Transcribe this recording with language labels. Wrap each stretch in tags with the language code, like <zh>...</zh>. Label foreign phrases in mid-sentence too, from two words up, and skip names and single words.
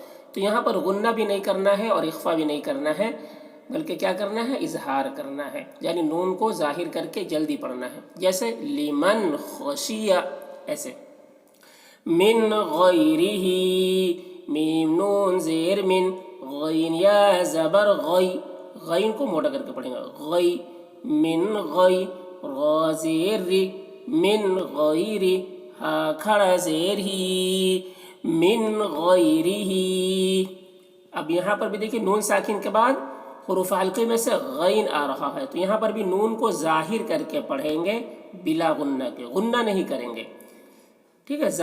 <ur>تو یہاں پر غنہ بھی نہیں کرنا ہے اور اخفا بھی نہیں کرنا ہے، بلکہ کیا کرنا ہے، اظہار کرنا ہے، یعنی نون کو ظاہر کر کے جلدی پڑھنا ہے۔ جیسے</ur> <ar>لمن خشیہ،</ar> <ur>ایسے۔ من غیرہ، میم نون زیر من، غین یا زبر غی، غین کو موٹا کر کے پڑھیں گے، غی، من غی، را زیر ری، من غیر، ہا کھڑا زیر ہی، من غیرہ۔ اب یہاں پر بھی دیکھیں نون ساکن کے بعد حروف حلقی میں سے غین آ رہا ہے، تو یہاں پر بھی نون کو ظاہر کر کے پڑھیں گے بلا غنہ کے، غنہ نہیں کریں گے، ٹھیک ہے۔</ur>